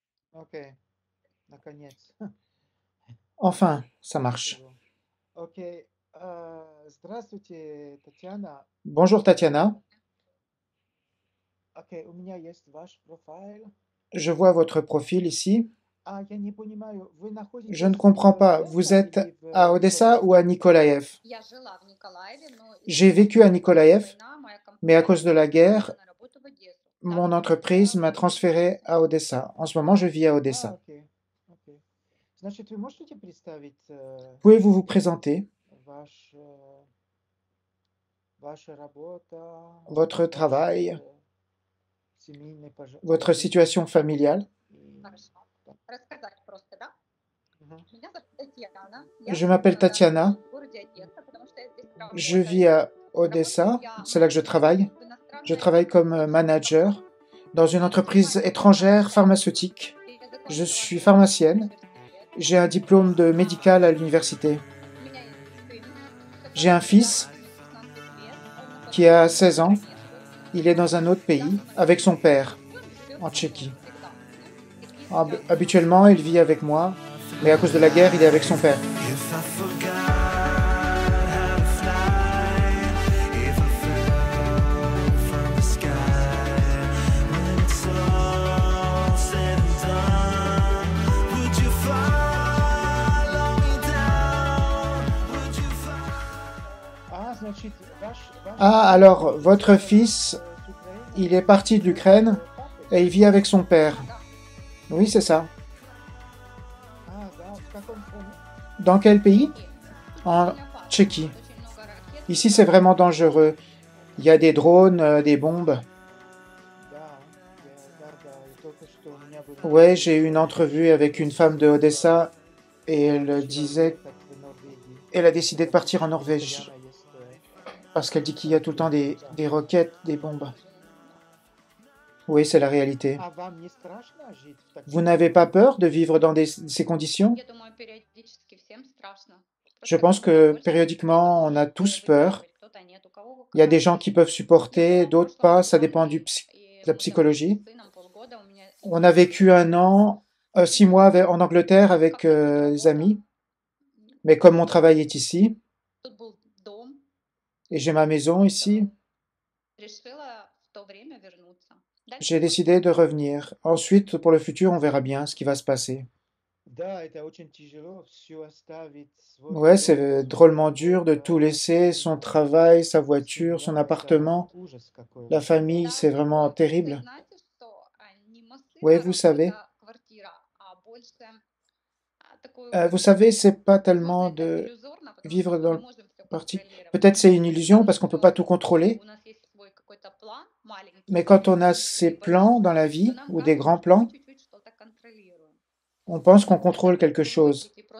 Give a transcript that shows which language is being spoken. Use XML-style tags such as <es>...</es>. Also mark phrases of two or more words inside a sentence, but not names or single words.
<ru>Окей, наконец.</ru> <fr>Enfin, ça marche.</fr> <ru>Ничего. Окей. Здравствуйте, Татьяна.</ru> <fr>Bonjour Tatiana,</fr> <ru>Окей, у меня есть ваш профайл.</ru> <fr>je vois votre profil ici.</fr> <ru>Я не понимаю, вы</ru> <fr>Je ne</fr> <ru>находитесь в</ru> <fr>comprends pas, vous</fr> <ru>Одесса</ru> <fr>êtes</fr> <ru>или</ru> <fr>à</fr> <ru>в</ru> <fr>Odessa ou à</fr> <ru>Николаеве?</ru> <fr>Nikolaev? J'ai vécu à Nikolaev, mais à cause de la guerre, mon entreprise m'a transféré à Odessa. En ce moment, je vis à Odessa.</fr> <ru>Окей, окей. Значит, вы можете представить</ru> <fr>Pouvez-vous vous présenter,</fr> <ru>ваш, ваша работа,</ru> <fr>votre</fr> <ru>ваш</ru> <fr>travail,</fr> <ru>семейный</ru> <fr>votre situation</fr> <ru>положение?</ru> <fr>familiale?</fr> <ru>И да. Мгм.</ru> <fr>Je m'appelle Tatiana, je vis à Odessa, c'est là que je travaille. Je travaille comme manager dans une entreprise étrangère pharmaceutique. Je suis pharmacienne. J'ai un diplôme de médical à l'université. J'ai un fils qui a 16 ans. Il est dans un autre pays avec son père, en Tchéquie. Habituellement, il vit avec moi, mais à cause de la guerre, il est avec son père.</fr> <en>If I forgot how to fly, if I fell from the sky, when it's all said and done, would you follow me down? Would you follow?</en> <ru>Значит, ваш</ru> <fr>Ah,</fr> <ru>сын</ru> <fr>alors, votre</fr> <ru>уехал</ru> <fr>fils,</fr> <ru>с Украины</ru> <fr>il est parti d'Ukraine</fr> <ru>с папой?</ru> <fr>et il vit avec son père. Oui, c'est ça.</fr> <ru>Да, в каком стране?</ru> <fr>Dans quel pays? En Tchéquie. Ici, c'est vraiment dangereux. Il y a des drones, des bombes.</fr> <ru>И только что у меня был</ru> <fr>Ouais, j'ai</fr> <ru>интервью</ru> <fr>eu</fr> <ru>с</ru> <fr>une entrevue</fr> <ru>одной</ru> <fr>avec une femme de</fr> <ru>девушкой, которая</ru> <fr>Odessa et elle</fr> <ru>решила</ru> <fr>disait</fr> <ru>уехать в Норвегию,</ru> <fr>qu'elle a décidé de</fr> <ru>потому</ru> <fr>partir</fr> <ru>что</ru> <fr>en Norvège</fr> <ru>постоянно есть</ru> <fr>parce qu'elle dit qu'il y a tout le temps</fr> <ru>да.</ru> <fr>des roquettes, des bombes. Oui, c'est la réalité.</fr> <ru>Вам не страшно жить в</ru> <fr>Vous</fr> <ru>таких</ru> <fr>n'avez pas</fr> <ru>условиях?</ru> <fr>peur de vivre dans ces conditions? Je pense que périodiquement, on a tous peur. Il y a des gens qui peuvent supporter, d'autres pas, ça dépend de la psychologie. On a vécu 1 an, 6 mois en Angleterre avec des amis, mais comme mon travail est ici, et j'ai ma maison ici, j'ai décidé de revenir. Ensuite, pour le futur, on verra bien ce qui va se passer.</fr> <ru>Да, это очень тяжело все оставить, свой</ru> <fr>Ouais, c'est</fr> <ru>дом, свою</ru> <fr>drôlement dur de tout</fr> <ru>работу,</ru> <fr>laisser, son travail, sa voiture, son</fr> <ru>семья. Это</ru> <fr>appartement,</fr> <ru>ужас</ru> <fr>la</fr> <ru>какой-то.</ru> <fr>famille, c'est vraiment terrible. Ouais, vous savez, c'est pas tellement de vivre dans le parti. Peut-être c'est une illusion parce qu'on peut pas tout contrôler, mais quand on a ces plans dans la vie ou des grands plans, on pense qu'on contrôle quelque chose.</fr>